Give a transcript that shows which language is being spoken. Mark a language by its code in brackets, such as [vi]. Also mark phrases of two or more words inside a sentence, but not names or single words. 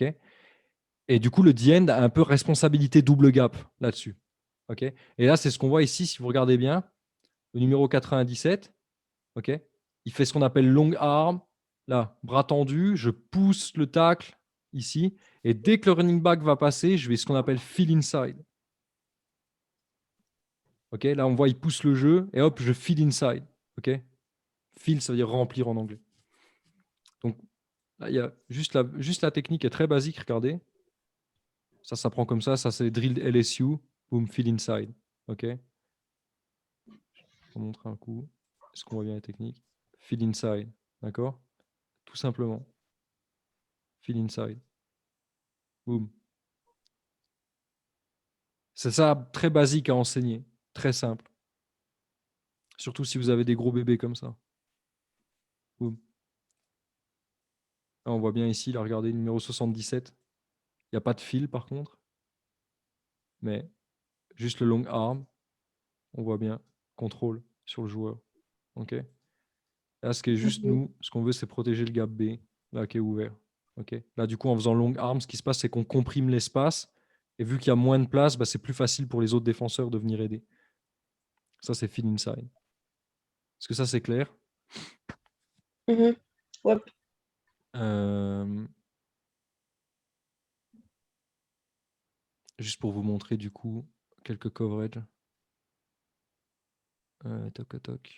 [fr] Et du coup, le D-end a un peu responsabilité double gap là-dessus. Ok. Et là, c'est ce qu'on voit ici, si vous regardez bien, le numéro 97, ok, il fait ce qu'on appelle [en] long arm, [fr] là, bras tendu, je pousse le tacle ici, et dès que le [en] running back [fr] va passer, je vais ce qu'on appelle [en] fill inside. [fr] Ok, là, on voit, il pousse le jeu, et hop, je [en] fill inside. [fr] Ok, fill, ça veut dire remplir en anglais. Donc, là, il y a juste la technique est très basique, regardez. Ça prend comme ça c'est drilled LSU, boom, [en] fill inside. [fr] Ok, je vais vous montrer un coup. Est-ce qu'on voit bien la technique? [en] Fill inside, [fr] d'accord? Tout simplement. [en] Fill inside. Boom. [fr] C'est ça, très basique à enseigner, très simple. Surtout si vous avez des gros bébés comme ça. Boum. Là, on voit bien ici, là, regardez, numéro 77. Il n'y a pas de fil par contre, mais juste le [en] long arm. [fr] On voit bien, contrôle sur le joueur. Ok. Là, ce qui est juste nous, ce qu'on veut, c'est protéger le gap B, là, qui est ouvert. Ok. Là, du coup, en faisant [en] long arm, [fr] ce qui se passe, c'est qu'on comprime l'espace. Et vu qu'il y a moins de place, bah, c'est plus facile pour les autres défenseurs de venir aider. Ça, c'est [en] fill inside. [fr] Est-ce que ça, c'est clair? Ouais. Juste pour vous montrer du coup quelques coverages. Toc, toc.